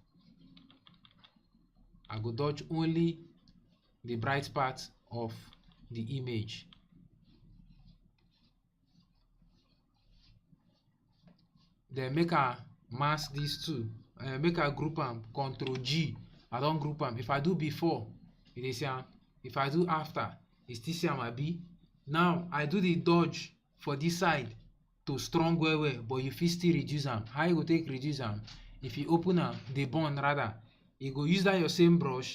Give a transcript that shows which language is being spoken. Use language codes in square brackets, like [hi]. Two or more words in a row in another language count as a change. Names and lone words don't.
[pcm] I go dodge only the bright part of the image. Then make I mask these two. Make I group am. Control G. I don't group am. If I do before, you dey see am. If I do after, you still see am abi. Now I do the dodge for this side to strong well, but you fit still reduce am. How you go take reduce am? If you open am, the burn rather, you go use that your same brush.